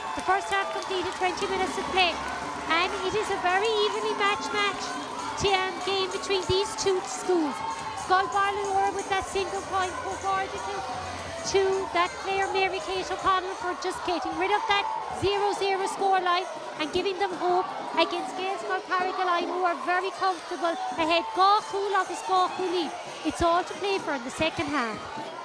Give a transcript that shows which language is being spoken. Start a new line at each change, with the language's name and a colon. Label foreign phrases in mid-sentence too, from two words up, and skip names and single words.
English: The first half completed, 20 minutes of play, and it is a very evenly matched game between these two schools. Scoil Bhailenora with that single point forwarded to that player Mary Kate O'Connell for just getting rid of that 0-0 scoreline and giving them hope against Gaelscoil Carraig who are very comfortable ahead. Gaelscoil agus Gaelscoil lead. It's all to play for in the second half.